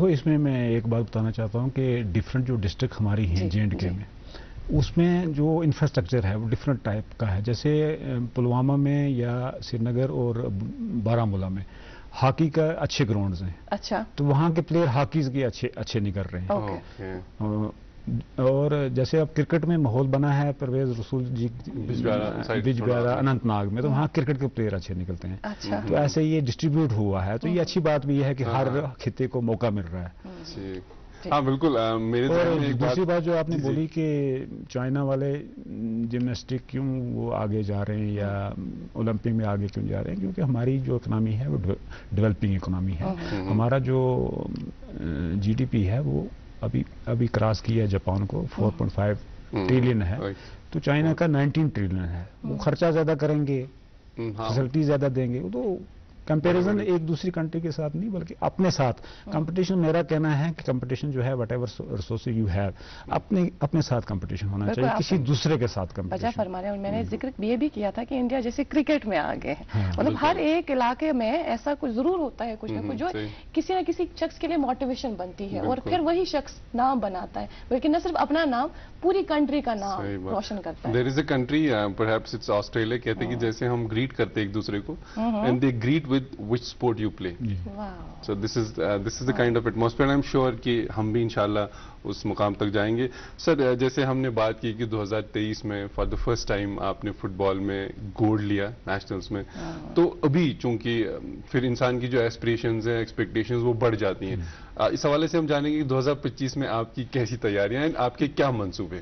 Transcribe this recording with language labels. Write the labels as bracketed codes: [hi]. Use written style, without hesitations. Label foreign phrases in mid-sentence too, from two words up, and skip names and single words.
[ur] دیکھو اس میں ایک بات بتانا چاہتا ہوں کہ ڈفرینٹ جو ڈسٹرکٹ ہماری ہیں جے اینڈ کے میں, اس میں جو انفراسٹرکچر ہے وہ ڈفرینٹ ٹائپ کا ہے. جیسے پلوامہ میں یا سری نگر اور بارہمولہ میں ہاکی کا اچھے گراؤنڈز ہیں, اچھا, تو وہاں کے پلیئر ہاکیز کے اچھے نکل رہے ہیں. اور جیسے اب کرکٹ میں ماحول بنا ہے پرویز رسول جی بجبیارا اننت ناگ میں, تو وہاں کرکٹ کے پلیئر اچھے نکلتے ہیں. تو ایسے یہ ڈسٹریبیوٹ ہوا ہے, تو یہ اچھی بات بھی ہے کہ ہر خطے کو موقع مل رہا ہے. ہاں بالکل. دوسری بات جو آپ نے بولی کہ چائنا والے جمناسٹک کیوں وہ آگے جا رہے ہیں یا اولمپک میں آگے کیوں جا رہے ہیں, کیونکہ ہماری جو اکنامی ہے وہ ڈیولپنگ اکنامی ہے. ہمارا جو جی ڈی پی ہے وہ ابھی کراس کیا ہے جاپان کو, 4.5 ٹریلین ہے, تو چائنا کا 19 ٹریلین ہے. وہ خرچہ زیادہ کریں گے, فیسلٹی زیادہ دیں گے, تو کمپیریزن ایک دوسری کنٹری کے ساتھ نہیں بلکہ اپنے ساتھ کمپٹیشن. میرا کہنا ہے کہ کمپٹیشن جو ہے [en] whatever resources you have, [ur] اپنے ساتھ کمپٹیشن ہونا چاہیے, کسی دوسرے کے ساتھ کمپٹیشن. بجا فرما رہے ہیں, میں نے ذکر یہ بھی کیا تھا کہ انڈیا جیسے کرکٹ میں آگے ہے, مطلب ہر ایک علاقے میں ایسا کچھ ضرور ہوتا ہے, کچھ نہ کچھ جو کسی نہ کسی شخص کے لیے موٹیویشن بنتی ہے, اور پھر وہی شخص نام بناتا ہے, بلکہ نہ صرف اپنا نام, پوری کنٹری کا نام روشن کرتا ہے. [en] there is a country, perhaps it's Australia, [ur] کہتے ہیں کہ جیسے ہم گریٹ کرتے ایک دوسرے کو, [en] and they greet with which sport you play. So this is the kind of atmosphere. I'm sure [ur] کہ ہم بھی انشاءاللہ اس مقام تک جائیں گے. سر جیسے ہم نے بات کی کہ 2023 میں [en] for the first time [ur] آپ نے فٹ بال میں گولڈ لیا نیشنلز میں, تو ابھی چونکہ پھر انسان کی جو ایسپریشنز ہیں, ایکسپیکٹیشنز وہ بڑھ جاتی ہیں. اس حوالے سے ہم جانیں گے کہ 2025 میں آپ کی کیسی تیاریاں ہیں, آپ کے کیا منصوبے؟